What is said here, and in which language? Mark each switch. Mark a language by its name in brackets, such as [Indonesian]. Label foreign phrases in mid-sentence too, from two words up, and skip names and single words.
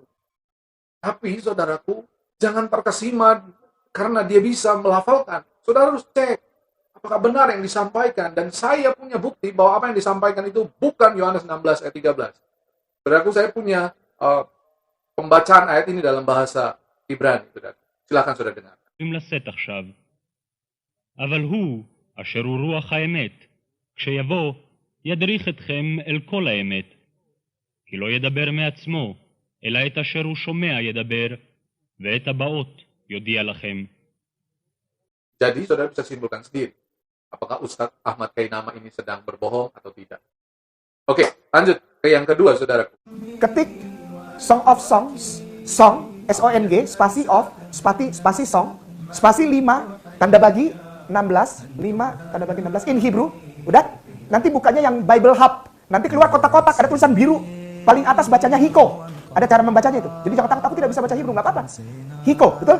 [Indonesian] Tapi saudaraku, jangan terkesima karena dia bisa melafalkan. Saudara harus cek apakah benar yang disampaikan, dan saya punya bukti bahwa apa yang disampaikan itu bukan Yohanes 16 ayat 13. Saudaraku, saya punya pembacaan ayat ini dalam bahasa Ibrani. Silakan saudara dengar. [Hebrew] לשאת עכשיו. אבל הוא, אשר הוא רוח האמת, כשיבוא, ידריך אתכם אל כל האמת. כי לא ידבר מעצמו, אלא את אשר הוא שומע ידבר, ואת הבאות יודיע לכם. [Indonesian] Jadi saudara bisa simpulkan sendiri, apakah Ustadz Ahmad Kainama ini sedang berbohong atau tidak. Oke, lanjut ke yang kedua, saudaraku. Ketik Song of Songs, song, S-O-N-G, spasi of, spasi song, spasi 5, tanda bagi 16, 5, tanda bagi 16, [English] in Hebrew, [Indonesian] udah? Nanti bukanya yang Bible Hub, nanti keluar kotak-kotak, ada tulisan biru, paling atas bacanya Hiko, ada cara membacanya itu, jadi jangan takut aku tidak bisa baca Hebrew, nggak apa-apa. Hiko, betul?